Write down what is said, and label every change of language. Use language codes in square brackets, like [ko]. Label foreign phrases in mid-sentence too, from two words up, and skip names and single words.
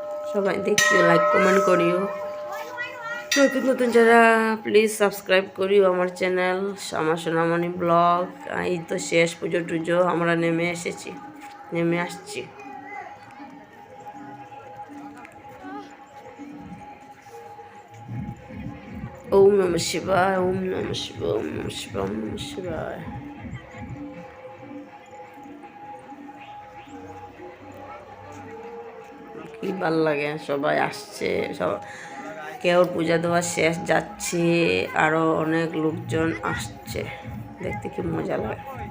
[bn] সবাই দেখিও, লাইক কমেন্ট করিও। নতুন নতুন যারা প্লিজ সাবস্ক্রাইব করিও আমার চ্যানেল আমার সোনামণি ব্লগ। এই তো শেষ, পুজো টুজো আমরা নেমে আসছি। [sa] ওম নমঃ শিবায়, ওম নমঃ শিবায়, ওম নমঃ শিবায়, ওম নমঃ শিবায়। [bn] কি ভাল লাগে, সবাই আসছে, সব কেউ পূজা দেওয়া শেষ, যাচ্ছে, আরো অনেক লোকজন আসছে, দেখতে কি মজা লাগে।